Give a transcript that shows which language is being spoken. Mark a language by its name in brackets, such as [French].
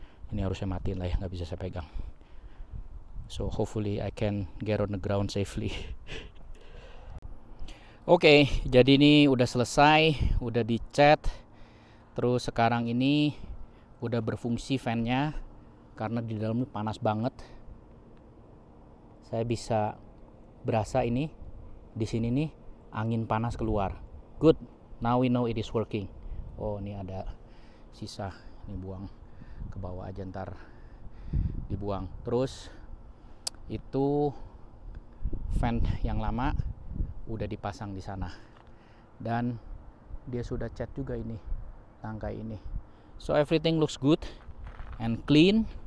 [Indonesian] Ini harus saya matiin lah ya, nggak bisa saya pegang. [English] So hopefully I can get on the ground safely. [Indonesian] Oke, jadi ini udah selesai, udah dicat. Terus sekarang ini udah berfungsi fan-nya karena di dalam ini panas banget. Saya bisa berasa ini di sini nih angin panas keluar. Good. [English] Now we know it is working. [Indonesian] Oh, ini ada sisa, ini buang ke bawah aja, ntar dibuang. Terus itu fan yang lama udah dipasang di sana, dan dia sudah cat juga ini tangkai ini. [English] So everything looks good and clean.